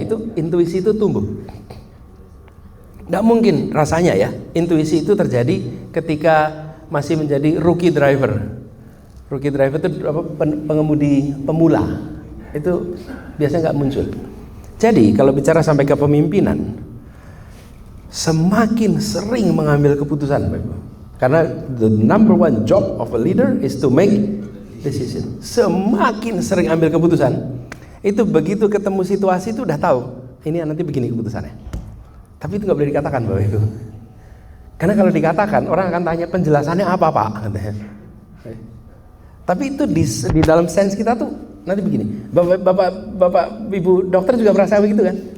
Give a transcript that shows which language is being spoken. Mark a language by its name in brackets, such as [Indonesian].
[Indonesian] Itu intuisi itu tumbuh. Nggak mungkin rasanya ya, intuisi itu terjadi ketika masih menjadi rookie driver. Rookie driver itu pengemudi pemula. Itu biasanya nggak muncul. Jadi kalau bicara sampai ke pemimpinan, semakin sering mengambil keputusan, Bapak Ibu. Karena [English] the number one job of a leader is to make decision. [Indonesian] Semakin sering ambil keputusan, itu begitu ketemu situasi itu udah tahu, ini nanti begini keputusannya. Tapi itu nggak boleh dikatakan Bapak Ibu. Karena kalau dikatakan, orang akan tanya penjelasannya apa Pak? Tapi itu di dalam sense kita tuh nanti begini. Bapak Ibu dokter juga merasa begitu kan?